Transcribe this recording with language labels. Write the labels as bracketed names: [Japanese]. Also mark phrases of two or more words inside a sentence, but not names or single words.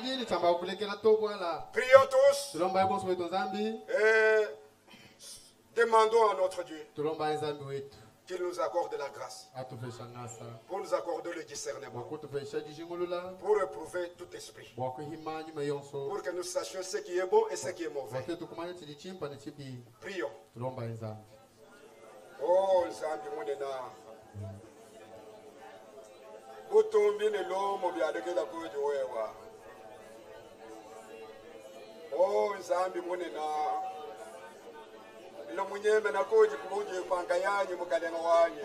[French] Prions tous et demandons à notre Dieu qu'il nous accorde la grâce pour nous accorder le discernement, pour éprouver tout esprit, pour que nous sachions ce qui est bon et ce qui est mauvais. Prions. [Luba-Katanga] Oh, Nzambi Mwenena. Utumbi ni lomo byadekela kuji wewa. Oh, Nzambi Mwenena. Ilo munyeme na kuji kubuji panga yanyi mukalenga wanyi.